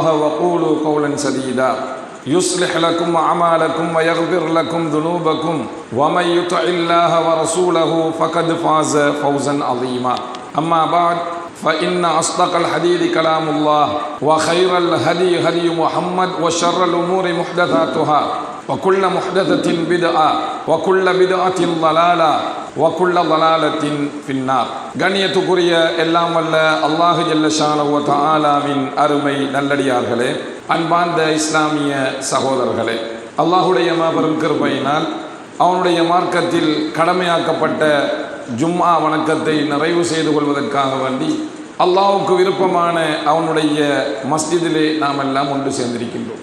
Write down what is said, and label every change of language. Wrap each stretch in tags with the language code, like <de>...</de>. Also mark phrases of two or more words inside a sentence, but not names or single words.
<ar>وقولوا قولا سديدا يصلح لكم أعمالكم ويغفر لكم ذنوبكم ومن يطع الله ورسوله فقد فاز فوزا عظيما أما بعد فإن أصدق الحديث كلام الله وخير الهدي هدي محمد وشر الأمور محدثاتها وكل محدثة بدعة وكل بدعة ضلالة وكل ضلالة في النار.</ar> <ta>கண்ணியத்துக்குரிய எல்லாம் வல்ல அல்லாஹ்</ta> <ar>جل شأنه وتعالى</ar> <ta>அருமை நல்லடியார்களே, அன்பார்ந்த இஸ்லாமிய சகோதரர்களே, அல்லாஹுடைய மாபெரும் கிருபையினால் அவனுடைய மார்க்கத்தில் கடமையாக்கப்பட்ட ஜும்ஆ வணக்கத்தை நிறைவு செய்து கொள்வதற்காக வேண்டி அல்லாஹ்வுக்கு விருப்பமான அவனுடைய மஸ்ஜிதிலே நாம் எல்லாம் ஒன்று சேர்ந்திருக்கின்றோம்.</ta>